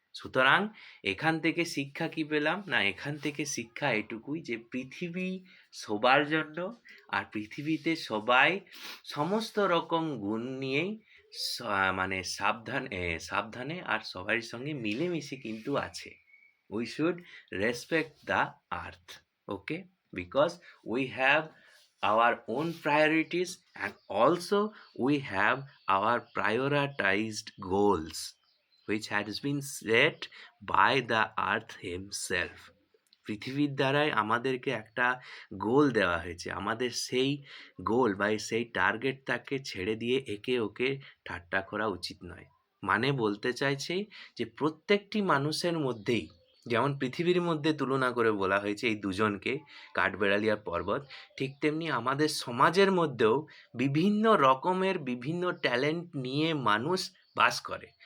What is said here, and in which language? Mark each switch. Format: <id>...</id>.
<bn>সুতরাং এখান থেকে শিক্ষা কি পেলাম? না এখান থেকে শিক্ষা এটুকুই যে পৃথিবী সবার জন্য, আর পৃথিবীতে সবাই সমস্ত রকম গুণ নিয়েই মানে সাবধানে আর সবার সঙ্গে মিলেমিশে কিন্তু আছে।</bn> <en>We should respect the earth, okay, because we have our own priorities, and also we have our prioritized goals which has been set by the earth himself.</en> <bn>পৃথিবীর দ্বারাই আমাদেরকে একটা গোল দেওয়া হয়েছে, আমাদের সেই গোল বা সেই টার্গেটটাকে ছেড়ে দিয়ে একে ওকে ঠাট্টা করা উচিত নয়। মানে বলতে চাইছে যে প্রত্যেকটি মানুষের মধ্যেই, যেমন পৃথিবীর মধ্যে তুলনা করে বলা হয়েছে এই দুজনকে, কাঠবেড়ালি আর পর্বত, ঠিক তেমনি আমাদের সমাজের মধ্যেও বিভিন্ন রকমের বিভিন্ন ট্যালেন্ট নিয়ে মানুষ বাস করে।</bn>